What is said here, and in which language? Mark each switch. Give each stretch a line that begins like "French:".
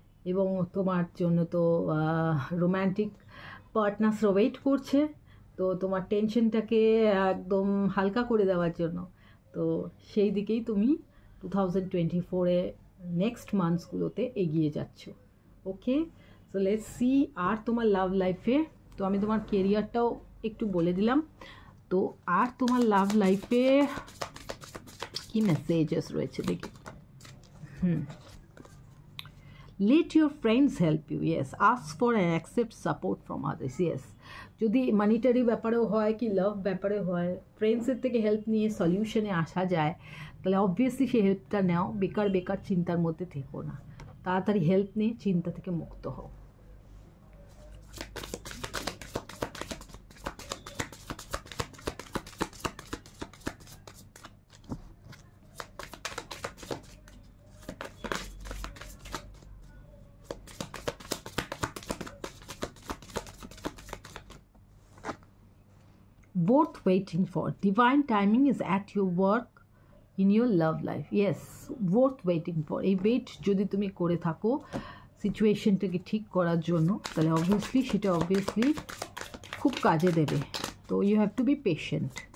Bangla: এবং তোমার জন্য তো রোম্যান্টিক পার্টনার্সরা ওয়েট করছে, তো তোমার টেনশনটাকে একদম হালকা করে দেওয়ার জন্য, তো সেই দিকেই তুমি 2024-এ নেক্সট মান্থসগুলোতে এগিয়ে যাচ্ছ।
English: Okay, so let's see.
Bangla: আর তোমার লাভ লাইফে, তো আমি তোমার কেরিয়ারটাও একটু বলে দিলাম, তো আর তোমার লাভ লাইফে কি মেসেজেস রয়েছে দেখি।
English: Let your friends help you. Yes, ask for and accept support from others.
Bangla: Yes, যদি মানিটারি ব্যাপারেও হয় কি লাভ ব্যাপারে হয়, ফ্রেন্ডসের থেকে হেল্প নিয়ে সলিউশনে আসা যায়, তাহলে অবভিয়াসলি সেই হেল্পটা নাও, বেকার চিন্তার মধ্যে থেকো না, তাড়াতাড়ি হেল্প নিয়ে চিন্তা থেকে মুক্ত হও।
English: Worth waiting for. Divine timing is at your work in your love life. Yes, worth waiting for.
Bangla: এই ওয়েট যদি তুমি করে থাকো সিচুয়েশনটাকে ঠিক করার জন্য, তাহলে অবভিয়াসলি সেটা খুব কাজে দেবে।
English: তো you have to be patient.